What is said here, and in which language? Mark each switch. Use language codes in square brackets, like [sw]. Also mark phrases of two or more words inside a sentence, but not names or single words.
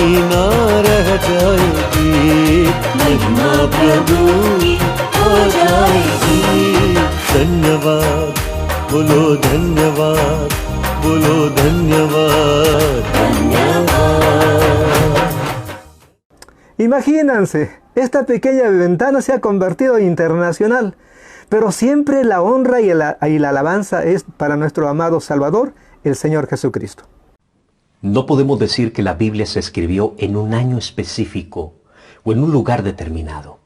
[hi] ना रह जाएगी महिमा प्रभु की हो जाएगी धन्यवाद बोलो धन्यवाद धन्यवाद। [es] Imagínense, esta pequeña ventana se ha convertido en internacional, pero siempre la honra y la alabanza es para nuestro amado Salvador, el Señor Jesucristo. No podemos decir que la Biblia se escribió en un año específico o en un lugar determinado.